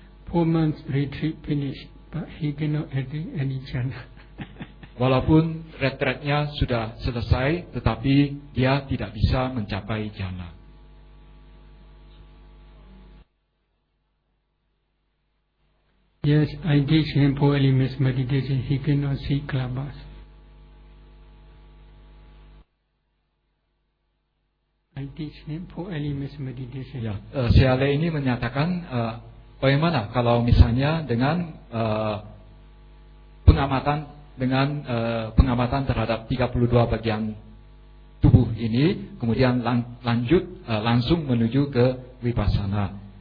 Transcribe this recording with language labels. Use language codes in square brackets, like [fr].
[en] Four months retreat finished, but he cannot attain any jhana. [id] Walaupun retreatnya sudah selesai, tetapi dia tidak bisa mencapai jhana. [en] Yes, I teach him four elements meditation. He cannot see clubs. I teach him four elements meditation. [id] Ya, si Ale ini menyatakan bagaimana kalau misalnya dengan pengamatan terhadap 32 bagian tubuh ini, kemudian langsung menuju ke vipassana.